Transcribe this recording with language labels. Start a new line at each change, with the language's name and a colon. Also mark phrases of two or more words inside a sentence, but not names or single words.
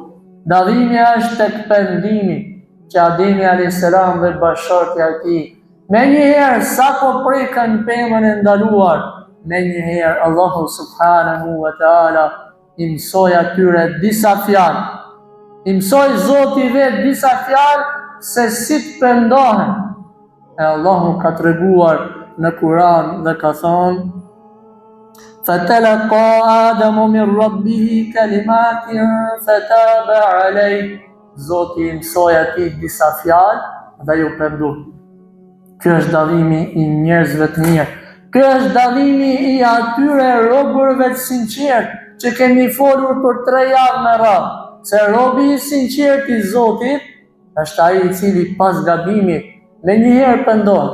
Albanian: Dallimi është tek pendimi që Ademi
Arabic: عليه السلام
Albanian: dhe bashortja e tij me njëherë sa po prekën pemën e ndaluar, me njëherë Allahu
Arabic: سبحانه وتعالى
Albanian: i mësoi atyre disa fjalë. I mësoi Zoti vetë disa fjalë se si të pendohen. E Allahu ka treguar në Kur'an dhe ka thonë:
Arabic: فَتَلَقَّى آدَمُ مِنْ رَبِّهِ كَلِمَاتٍ فَتَابَ عَلَيْهِ.
Albanian: Zoti i mësoi atij disa fjalë dhe ju pendu. Ky është dallimi i njerëzve të mirë. Ky është dallimi i atyre robërve të sinqertë që kemi folur për 3 javë me radhë. Se robi i sinqert i Zotit është ai i cili pas gabimit me njëherë pendohet.